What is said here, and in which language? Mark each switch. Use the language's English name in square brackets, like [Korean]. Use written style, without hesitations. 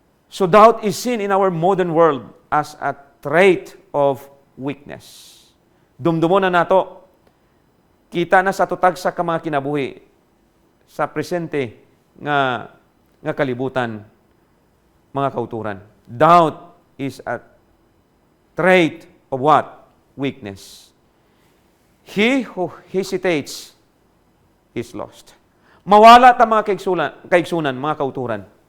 [English] So doubt is seen in our modern world as a trait of weakness. [Cebuano] Dumdumon na nato. Kita na sa tutag sa mga kinabuhi sa presente nga kalibutan, mga kauturan. [English] Doubt is a trait of what? Weakness. He who hesitates is lost. [Cebuano] Mawala ta mga kaigsunan, mga kauturan.